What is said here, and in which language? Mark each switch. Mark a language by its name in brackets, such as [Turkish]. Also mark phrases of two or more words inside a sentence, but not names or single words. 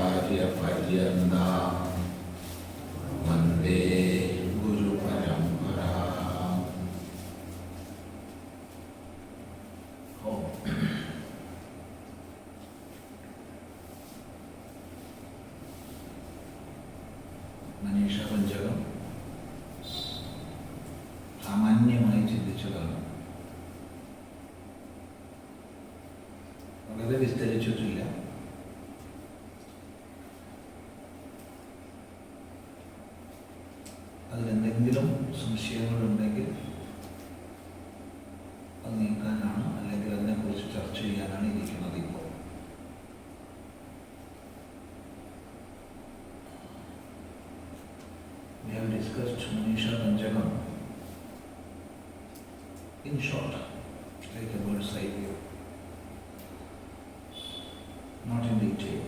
[Sanskrit] आचार्यपर्यन्तां वन्दे गुरुपरम्पराम्। [Malayalam] मनीषा पंचकम സാമാന്യമായി ചിന്തിച്ചതാണ്. വളരെ വിസ്തരിച്ചിട്ടില്ല. അതിലെന്തെങ്കിലും സംശയങ്ങളുണ്ടെങ്കിൽ അത് നീക്കാനാണ്, അല്ലെങ്കിൽ അതിനെക്കുറിച്ച് ചർച്ച ചെയ്യാനാണ് ഇരിക്കുന്നത്. ഇപ്പോൾ [English] we have discussed maneesha panchakam in short, like a bird's eye view, not in detail.